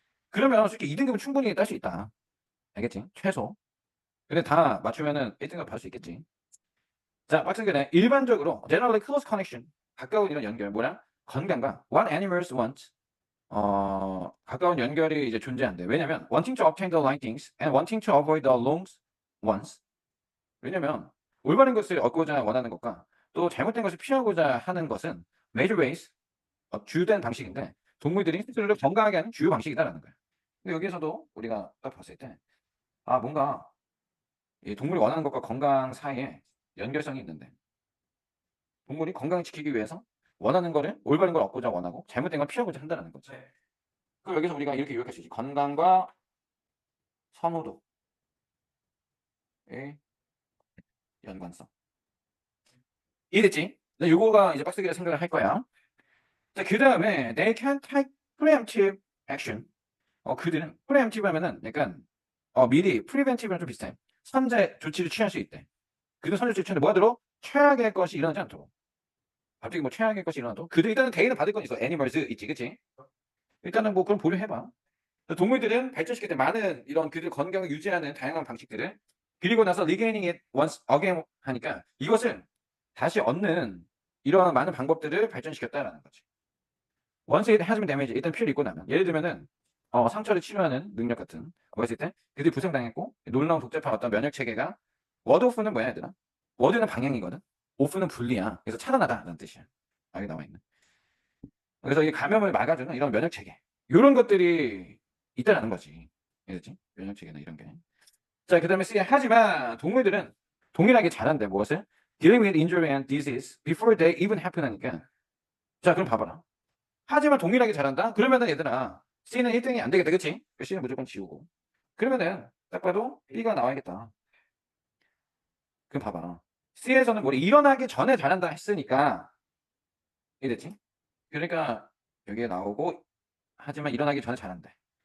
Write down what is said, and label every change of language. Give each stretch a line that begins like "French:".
Korean: 그러면 솔직히 2등급은 충분히 딸 수 있다. 알겠지? 최소. 근데 다 맞추면은 1등급 받을 수 있겠지. 자, 박스근에 일반적으로
English: generally close connection
Korean: 가까운 이런 연결 뭐냐? 건강과
English: what animals want
Korean: 가까운 연결이 이제 존재한대. 왜냐면
English: wanting to obtain the right things and wanting to avoid the wrong ones.
Korean: 왜냐면 올바른 것을 얻고자 원하는 것과 또 잘못된 것을 피하고자 하는 것은
English: major ways
Korean: 주된 방식인데 동물들이 스스로를 건강하게 하는 주요 방식이다라는 거야. 근데 여기에서도 우리가 딱 봤을 때 뭔가 이 동물이 원하는 것과 건강 사이에 연결성이 있는데 동물이 건강을 지키기 위해서 원하는 거를 올바른 걸 얻고자 원하고 잘못된 걸 피하고자 한다는 거지. 그럼 여기서 우리가 이렇게 요약할 수 있지. 건강과 선호도의 연관성. 이해됐지? 요거가 이제 빡세게 생각을 할 거야. 자, 그 다음에
English: they can take preemptive action.
Korean: 그들은 preemptive 하면은 약간 미리 preventive랑 좀 비슷해. 선제 조치를 취할 수 있대. 그들은 선제 조치를 뭐하도록 최악의 것이 일어나지 않도록. 갑자기 뭐 최악의 것이 일어나도 그들 일단은 대의는 받을 건 있어. 애니멀즈 있지, 그치? 일단은 뭐 그럼 보류해봐. 동물들은 발전시킬 때 많은 이런 그들 건강을 유지하는 다양한 방식들을 그리고 나서
English: regaining it once again
Korean: 하니까 이것을 다시 얻는 이러한 많은 방법들을 발전시켰다라는 거지.
English: once it has been damaged,
Korean: 일단 피해를 입고 나면 예를 들면은 상처를 치료하는 능력 같은 거 했을 때 그들이 부상당했고 놀라운 복잡한 어떤 면역 체계가 워드 오프는 뭐야 얘들아? 워드는 방향이거든. 오프는 분리야. 그래서 차단하다라는 뜻이야. 여기 나와 있는. 그래서 이 감염을 막아주는 이런 면역 체계 이런 것들이 있다라는 거지. 알겠지? 면역 체계나 이런 게. 자, 그다음에 C 하지만 동물들은 동일하게 잘한대. 무엇을?
English: Dealing with injury and disease before they even happen
Korean: 하니까. 자, 그럼 봐봐라. 하지만 동일하게 잘한다? 그러면은 얘들아 C는 1등이 안 되겠다. 그치? C는 무조건 지우고. 그러면은 딱 봐도 B가 나와야겠다. 그럼 봐봐. C에서는 뭐 일어나기 전에 잘한다 했으니까 이랬지? 그러니까 여기에 나오고 하지만 일어나기 전에 잘한대.